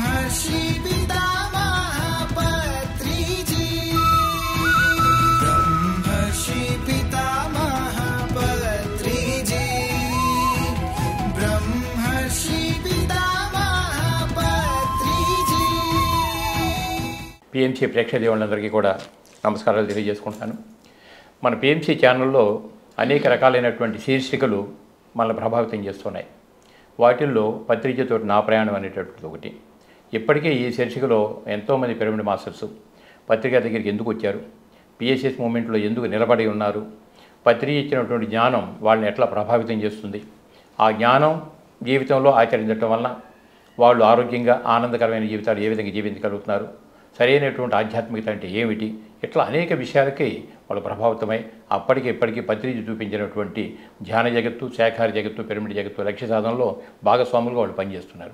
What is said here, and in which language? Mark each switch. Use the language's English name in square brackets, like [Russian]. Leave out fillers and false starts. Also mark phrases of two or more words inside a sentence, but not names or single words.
[Sanskrit] ब्रह्मर्षि पितामह पत्रिजी ब्रह्मर्षि पितामह पत्रिजी ब्रह्मर्षि पितामह पत्रिजी [Telugu] పిఎంసి ప్రేక్షకులందరికీ కూడా నమస్కారాలు తెలియజేసుకుంటాను. మన పిఎంసి ఛానల్లో అనేక రకాలైనటువంటి శీర్షికలు మనల్ని ప్రభావితం చేస్తున్నాయి. వాటిల్లో పత్రికతో నా ప్రయాణం అనేటటువంటిది ఒకటి. ఇప్పటికే ఈ శీర్షికలో ఎంతోమంది [English] pyramid masters [Telugu] పత్రిక దగ్గరికి ఎందుకు వచ్చారు, పిఎస్ఎస్ మూమెంట్లో ఎందుకు నిలబడి ఉన్నారు, పత్రిక ఇచ్చినటువంటి జ్ఞానం వాళ్ళని ఎట్లా ప్రభావితం చేస్తుంది, ఆ జ్ఞానం జీవితంలో ఆచరించడం వలన వాళ్ళు ఆరోగ్యంగా ఆనందకరమైన జీవితాలు ఏ విధంగా జీవించగలుగుతున్నారు, సరైనటువంటి ఆధ్యాత్మికత అంటే ఏమిటి, ఇట్లా అనేక విషయాలకి వాళ్ళు ప్రభావితమై అప్పటికి ఇప్పటికీ పత్రిక చూపించినటువంటి ధ్యాన జగత్తు, శాఖాహార జగత్తు, పిరమిడ్ జగత్తు లక్ష్య సాధనలో భాగస్వాములుగా వాళ్ళు పనిచేస్తున్నారు.